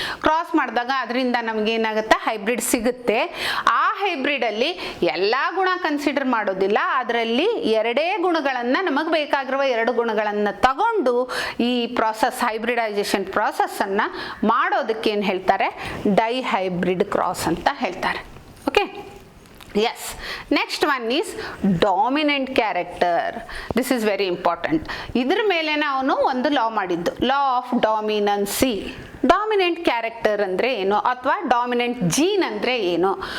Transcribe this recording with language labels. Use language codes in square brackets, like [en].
[kn] Cross ಮಾಡಿದಾಗ ಅದರಿಂದ ನಮಗೇನಾಗುತ್ತೆ? Hybrid ಸಿಗುತ್ತೆ. ಆ ಹೈಬ್ರಿಡಲ್ಲಿ ಎಲ್ಲ ಗುಣ ಕನ್ಸಿಡರ್ ಮಾಡೋದಿಲ್ಲ, ಅದರಲ್ಲಿ ಎರಡೇ ಗುಣಗಳನ್ನು, ನಮಗೆ ಬೇಕಾಗಿರುವ ಎರಡು ಗುಣಗಳನ್ನು ತಗೊಂಡು ಈ ಪ್ರಾಸೆಸ್, ಹೈಬ್ರಿಡೈಜೇಷನ್ ಪ್ರಾಸೆಸ್ಸನ್ನು ಮಾಡೋದಕ್ಕೆ ಏನು ಹೇಳ್ತಾರೆ? ಡೈಹೈಬ್ರಿಡ್ ಕ್ರಾಸ್ ಅಂತ ಹೇಳ್ತಾರೆ. Okay, yes. [en] Next one is dominant character. This is very important. [kn] ಇದರ ಮೇಲೆ ಅವನು ಒಂದು ಲಾ ಮಾಡಿದ್ದು, ಲಾ ಆಫ್ ಡಾಮಿನೆನ್ಸಿ. ಡಾಮಿನೆಂಟ್ ಕ್ಯಾರೆಕ್ಟರ್ ಅಂದರೆ ಏನು ಅಥವಾ ಡಾಮಿನೆಂಟ್ ಜೀನ್ ಅಂದರೆ ಏನು?